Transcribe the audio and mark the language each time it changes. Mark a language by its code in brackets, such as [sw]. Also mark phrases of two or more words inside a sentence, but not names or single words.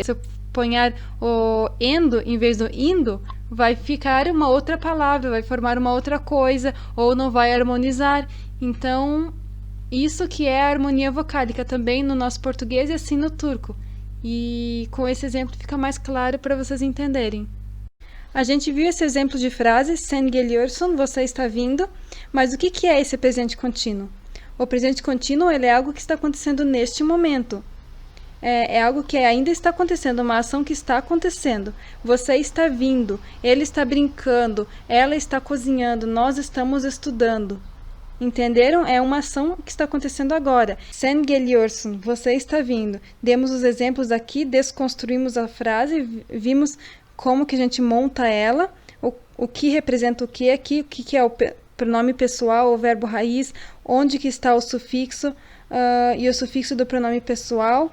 [pt] Se eu ponhar o endo em vez do indo, vai ficar uma outra palavra, vai formar uma outra coisa, ou não vai harmonizar. Então, isso que é a harmonia vocálica também no nosso português e assim no turco. E com esse exemplo fica mais claro para vocês entenderem. A gente viu esse exemplo de frase, [tr] sen geliyorsun, [pt] você está vindo, mas o que é esse presente contínuo? O presente contínuo ele é algo que está acontecendo neste momento. É algo que ainda está acontecendo, uma ação que está acontecendo. Você está vindo, ele está brincando, ela está cozinhando, nós estamos estudando. Entenderam? É uma ação que está acontecendo agora. [tr] Sen geliyorsun, [pt] você está vindo. Demos os exemplos aqui, desconstruímos a frase, vimos como que a gente monta ela, o que representa o que aqui, o que é o pronome pessoal, o verbo raiz, onde que está o sufixo e o sufixo do pronome pessoal.